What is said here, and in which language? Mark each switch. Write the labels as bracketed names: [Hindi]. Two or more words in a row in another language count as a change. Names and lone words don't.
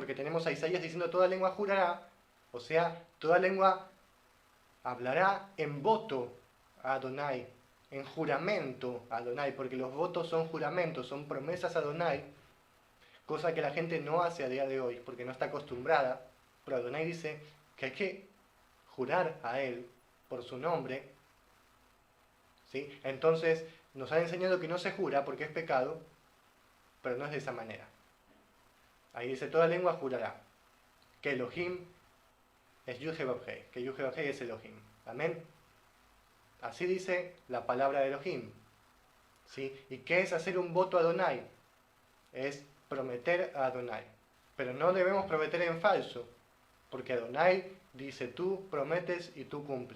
[Spanish] Porque tenemos a Isaías diciendo toda lengua jurará, o sea, toda lengua hablará en voto a Adonai, en juramento a Adonai, porque los votos son juramentos, son promesas a Adonai, cosa que la gente no hace a día de hoy, porque no está acostumbrada, pero Adonai dice que hay que jurar a Él por su nombre. ¿Sí? Entonces nos han enseñado que no se jura porque es pecado, pero no es de esa manera. Ahí dice, toda lengua jurará que Elohim es Yud-Heh-Vav-Heh, que Yud-Heh-Vav-Heh es Elohim. Amén. Así dice la palabra de Elohim. ¿Sí? ¿Y qué es hacer un voto a Adonai? Es prometer a Adonai. Pero no debemos prometer en falso, porque Adonai dice tú prometes y tú cumples.